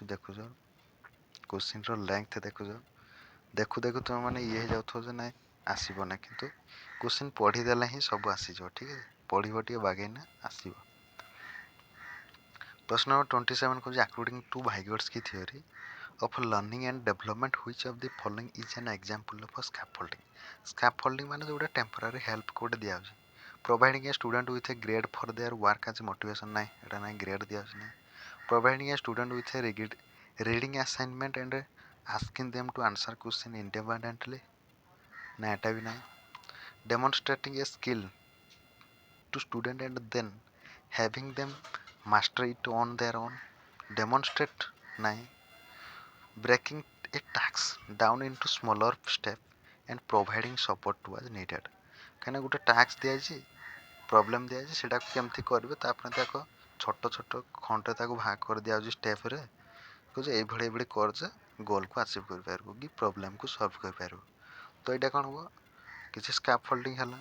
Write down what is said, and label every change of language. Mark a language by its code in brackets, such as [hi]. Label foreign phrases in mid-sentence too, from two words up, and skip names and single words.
[or] ଦେଖୁଛ [en] question length [or] ଦେଖୁ ତୁମେ ମାନେ ଇଏ ହେଇଯାଉଥିବ ଯେ ନାଇଁ ଆସିବ ନା, କିନ୍ତୁ କ୍ୱେଶ୍ଚିନ୍ ପଢ଼ିଦେଲେ ହିଁ ସବୁ ଆସିଯିବ। ଠିକ୍ ଅଛି? ପଢ଼ିବ ଟିକେ ବାଗେଇନା ଆସିବ। ପ୍ରଶ୍ନ ନମ୍ବର 27 କହୁଛି [en] according to Vygotsky theory of learning and development, which of the following is an example of a scaffolding? [or] Scaffolding ମାନେ ଯୋଉଟା [en] temporary help [or] କୋଉଟେ ଦିଆଯାଉଛି, [en] providing a student with a grade for their work as motivation। [or] ନାହିଁ, ଏଇଟା ନାହିଁ, ଗ୍ରେଡ୍ ଦିଆଯାଉଛି ନାହିଁ। [en] providing a student with a reading assignment and asking them to answer question independently। [or] ନା ଏଟା ବି ନାହିଁ। [en] demonstrating a skill to student and then having them master it on their own। [or] demonstrate ନାହିଁ। [en] breaking a task down into smaller step and providing support to as needed। [or] କାହିଁକିନା ଗୋଟେ ଟାସ୍କ ଦିଆଯାଇଛି, ପ୍ରୋବ୍ଲେମ୍ ଦିଆଯାଇଛି, ସେଇଟାକୁ କେମିତି କରିବେ ତା ପାଇଁ ତାକୁ ଛୋଟ ଖଣ୍ଡରେ ତାକୁ ଭାଗ କରିଦିଆଯାଉଛି ଷ୍ଟେପ୍ରେ। କହୁଛି ଏଇଭଳି କର ଯେ ଗୋଲ୍କୁ ଆଚିଭ୍ କରିପାରିବୁ କି ପ୍ରୋବ୍ଲେମ୍କୁ ସଲ୍ଭ କରିପାରିବୁ। ତ ଏଇଟା କ'ଣ ହେବ? କିଛି ସ୍କାଫୋଲ୍ଡିଂ ହେଲା।